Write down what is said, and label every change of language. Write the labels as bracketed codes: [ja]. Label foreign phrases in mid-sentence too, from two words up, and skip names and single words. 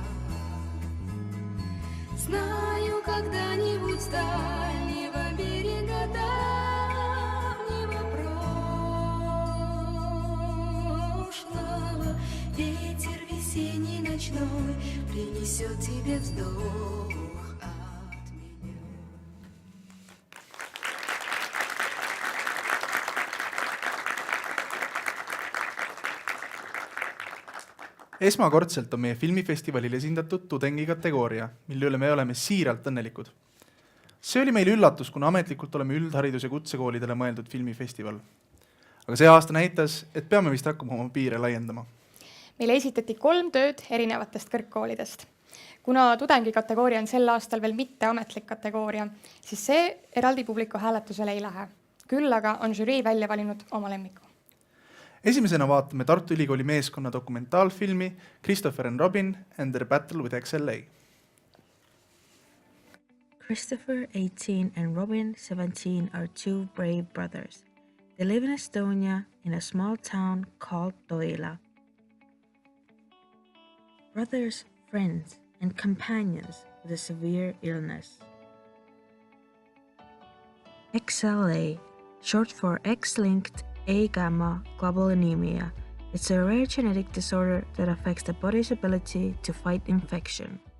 [ru] Знаю, когда-нибудь с дальнего берега давнего прошлого ветер весенний ночной принесет тебе вздох от меня. [et] Esmakordselt on meie filmifestivalil esindatud tudengikategooria, mille üle me oleme siiralt õnnelikud. See oli meil üllatus, kuna ametlikult oleme üldharidus- ja kutsekoolidele mõeldud filmifestival. Aga see aasta näitas, et peame vist hakkama oma piire laiendama. Meile esitati 3 tööd erinevatest kõrgkoolidest. Kuna tudengikategooria on sel aastal veel mitte ametlik kategooria, siis see eraldi publiku hääletusele ei lähe. Küll aga on žürii välja valinud oma lemmiku. Esimesena vaatame Tartu Ülikooli meeskonna dokumentaalfilmi Christopher and Robin and their battle with XLA. [en] Christopher, 18, and Robin, 17, are 2 brave brothers. They live in Estonia in a small town called Toila. Brothers, friends, and companions with a severe illness. XLA, short for X-linked A-gamma globulinemia. It's a rare genetic disorder that affects the body's ability to fight infection.